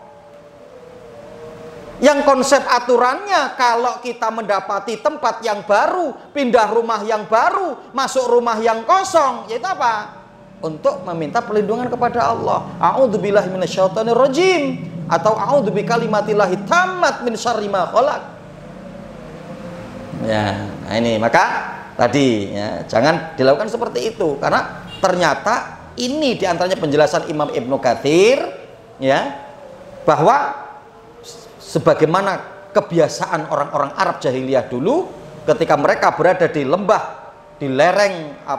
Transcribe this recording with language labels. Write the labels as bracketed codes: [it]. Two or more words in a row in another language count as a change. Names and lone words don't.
[id] Yang konsep aturannya, kalau kita mendapati tempat yang baru, pindah rumah yang baru, masuk rumah yang kosong, yaitu apa? Untuk meminta perlindungan kepada Allah. [ar] أعوذ بالله من الشيطان الرجيم, atau أعوذ بكلمات الله التامات من شر ما خلق. [id] Ya, nah ini maka tadi ya, jangan dilakukan seperti itu, karena ternyata ini diantaranya penjelasan Imam Ibnu Katsir ya, bahwa sebagaimana kebiasaan orang-orang Arab jahiliyah dulu, ketika mereka berada di lembah, di lereng